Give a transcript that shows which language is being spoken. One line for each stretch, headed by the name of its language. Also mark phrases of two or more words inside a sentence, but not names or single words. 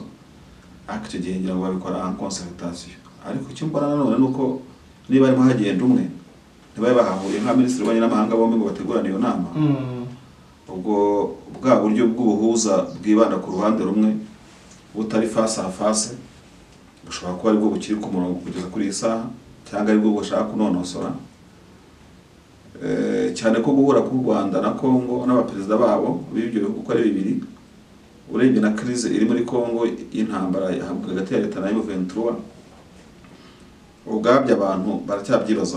Kinyarwanda: Ariko icyo gihe ngira ngo babikora
French: en concertation.
Kinyarwanda: Ariko icyo mbona nanone nuko niba arimo hagenda umwe ntibaye bahahuriye nka minisitiri w'abanyamahanga bombi ngo bategurane iyo nama. Ubwo bwa buryo bw'ubuhuza bwibanda ku ruhande rumwe butari
French: face à face
Kinyarwanda: bushobora kuba aribwo bukiri ku murongo kugeza kuri iyi saha cyangwa aribwo bushaka kunonosora. Cyane ko guhura ku Rwanda na Kongo n'abaperezida babo b'ibyo bihugu uko ari bibiri urebye na crise iri muri Kongo y'intambara hagati ya leta na M23 ubwabyo abantu baracyabyibazaho.